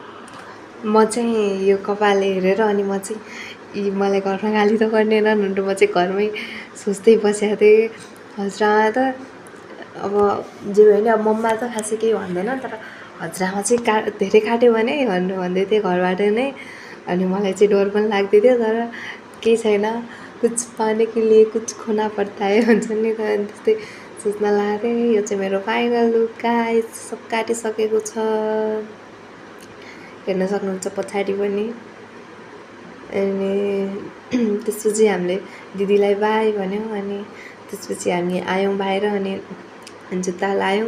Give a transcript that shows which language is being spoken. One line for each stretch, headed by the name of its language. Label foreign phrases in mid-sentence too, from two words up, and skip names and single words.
Nepali: म चाहिँ यो कपाल हेरेर अनि म चाहिँ मलाई घरमा गाली त गर्नेनन् भनेर म चाहिँ घरमै सोच्दै बसेको थिएँ। हजुरआमा त अब जे भयो नि, अब मम्मा त खासै केही भन्दैन, तर हजुरआमा चाहिँ धेरै काट्यो भने भनेर भन्दै थिएँ घरबाट नै। अनि मलाई चाहिँ डर पनि लाग्दै थियो, तर केही छैन,
Hindi: कुछ पाने के लिए कुछ खोना पड़ता है
Nepali: भन्छ नि त। अनि त्यस्तै सोच्न लागेको थिएँ। यो चाहिँ मेरो
English: final look guys,
Nepali: सब काटिसकेको छ, हेर्न सक्नुहुन्छ पछाडि पनि। अनि त्यसपछि हामीले दिदीलाई बाई भन्यौँ। अनि त्यसपछि हामी आयौँ बाहिर अनि जुत्ता लायौँ।